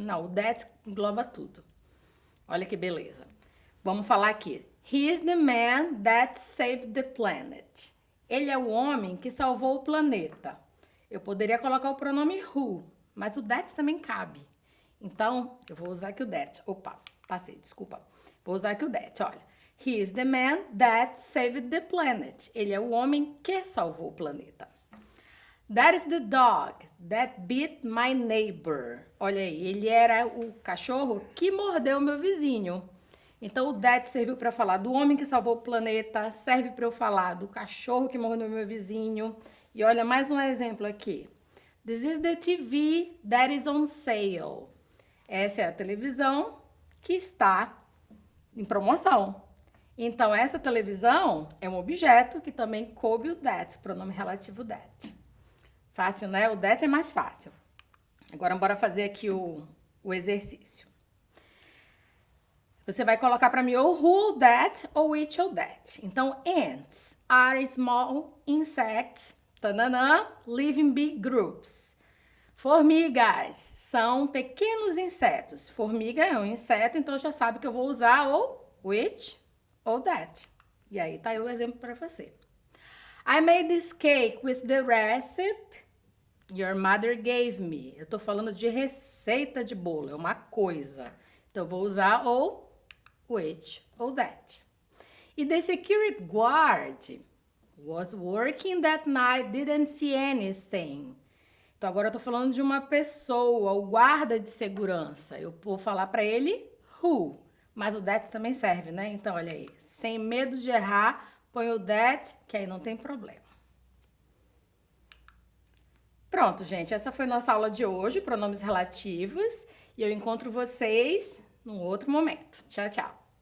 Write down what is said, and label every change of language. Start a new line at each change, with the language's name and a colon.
Portuguese: Não, o that engloba tudo. Olha que beleza. Vamos falar aqui.
English: He is the man that saved the planet.
Portuguese: Ele é o homem que salvou o planeta. Eu poderia colocar o pronome who, mas o that também cabe. Então, eu vou usar aqui o that. Opa, passei, desculpa. Vou usar aqui o that, olha.
English: He is the man that saved the planet.
Portuguese: Ele é o homem que salvou o planeta.
English: That is the dog that bit my neighbor.
Portuguese: Olha aí, ele era o cachorro que mordeu meu vizinho. Então, o that serviu para falar do homem que salvou o planeta, serve para eu falar do cachorro que mordeu meu vizinho. E olha, mais um exemplo aqui.
English: This is the TV that is on sale.
Portuguese: Essa é a televisão que está em promoção. Então, essa televisão é um objeto que também coube o that, pronome relativo that. Fácil, né? O that é mais fácil. Agora, bora fazer aqui o exercício. Você vai colocar para mim ou who, that, ou which ou that. Então,
English: ants are small insects, tananã, live in big groups.
Portuguese: Formigas são pequenos insetos. Formiga é um inseto, então já sabe que eu vou usar ou which ou that. E aí tá aí o exemplo para você.
English: I made this cake with the recipe your mother gave me.
Portuguese: Eu tô falando de receita de bolo, é uma coisa. Então eu vou usar ou which ou that.
English: E the security guard was working that night, didn't see anything.
Portuguese: Então, agora eu tô falando de uma pessoa, o guarda de segurança. Eu vou falar para ele who, mas o that também serve, né? Então, olha aí, sem medo de errar, põe o that, que aí não tem problema. Pronto, gente, essa foi nossa aula de hoje, pronomes relativos, e eu encontro vocês num outro momento. Tchau, tchau.